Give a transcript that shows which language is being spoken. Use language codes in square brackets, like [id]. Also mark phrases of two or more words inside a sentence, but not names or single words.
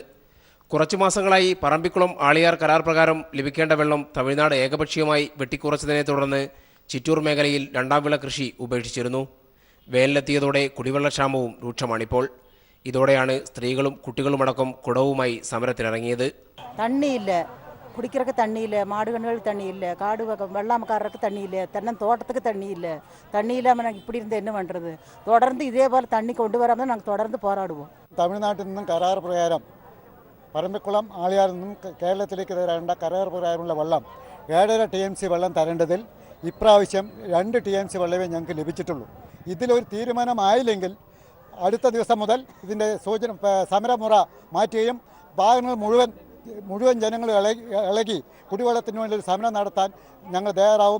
[ml] കുറച്ചു മാസങ്ങളായി പറമ്പിക്കുളം ആളിയാർ കരാർ പ്രകാരം ലഭിക്കേണ്ട വെള്ളം തമിഴ്നാട് ഏകപക്ഷീയമായി വെട്ടിക്കുറച്ചതിനെ തുടർന്ന് ചിറ്റൂർ മേഖലയിൽ രണ്ടാം വിള കൃഷി ഉപേക്ഷിച്ചിരുന്നു. വേനലെത്തിയതോടെ കുടിവെള്ളക്ഷാമവും രൂക്ഷമാണിപ്പോൾ. ഇതോടെയാണ് സ്ത്രീകളും കുട്ടികളുമടക്കം കുടവുമായി സമരത്തിനിറങ്ങിയത്. [ta] தண்ணி குடிக்கிறதுக்கு தண்ணி இல்லை, மாடு கண்ணுகளுக்கு தண்ணி இல்லை, காடு வெள்ளாமக்காரருக்கு தண்ணி இல்லை, தென்னந்தோட்டத்துக்கு தண்ணி இல்லை. தண்ணி இல்லாமல் நாங்கள் இப்படி இருந்து என்ன பண்ணுறது? தொடர்ந்து இதே போல் தண்ணி கொண்டு வராமல் நாங்கள் தொடர்ந்து போராடுவோம். [ml] തമിഴ്നാട്ടിൽ നിന്നും കരാർ പ്രകാരം പറമ്പിക്കുളം ആളിയാറിൽ നിന്നും കേരളത്തിലേക്ക് തരേണ്ട കരാർ പ്രകാരമുള്ള വെള്ളം 7.5 TMC വെള്ളം തരേണ്ടതിൽ ഇപ്രാവശ്യം 2 TMC വെള്ളമേ ഞങ്ങൾക്ക് ലഭിച്ചിട്ടുള്ളൂ. ഇതിലൊരു തീരുമാനമായില്ലെങ്കിൽ അടുത്ത ദിവസം മുതൽ ഇതിൻ്റെ സമരമുറ മാറ്റുകയും ഭാഗങ്ങൾ മുഴുവൻ ജനങ്ങൾ ഇളകി കുടിവെള്ളത്തിന് വേണ്ടി സമരം നടത്താൻ ഞങ്ങൾ തയ്യാറാവും.